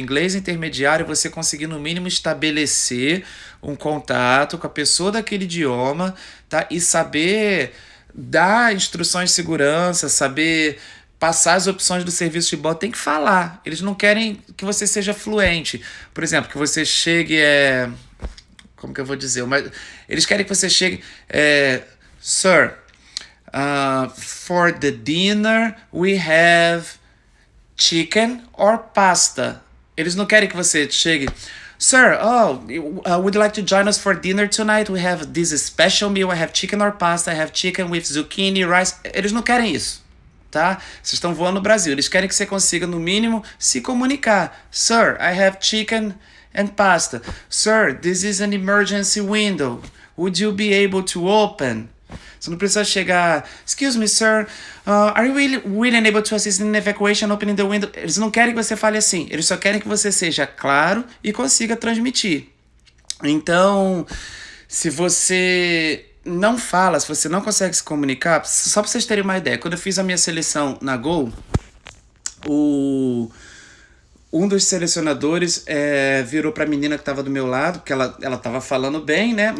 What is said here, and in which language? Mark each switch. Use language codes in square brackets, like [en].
[pt] Inglês intermediário é você conseguir no mínimo estabelecer um contato com a pessoa daquele idioma, tá? E saber dar instruções de segurança, saber passar as opções do serviço de bordo. Tem que falar. Eles não querem que você seja fluente. Por exemplo, que você chegue... Como que eu vou dizer? Eles querem que você chegue... [en] Sir, for the dinner we have chicken or pasta. [pt] Eles não querem que você chegue... [en] Sir, would you like to join us for dinner tonight? We have this special meal. I have chicken or pasta. I have chicken with zucchini, rice. [pt] Eles não querem isso. tá? Vocês estão voando no Brasil. Eles querem que você consiga, no mínimo, se comunicar. [en] Sir, I have chicken and pasta. Sir, this is an emergency window. Would you be able to open? [pt] Você não precisa chegar... [en] Excuse me, sir. Are you really able to assist in evacuation opening the window? [pt] Eles não querem que você fale assim. Eles só querem que você seja claro e consiga transmitir. Então, se você não fala, se você não consegue se comunicar, só pra vocês terem uma ideia, quando eu fiz a minha seleção na Gol, um dos selecionadores virou pra menina que tava do meu lado, porque ela tava falando bem, né?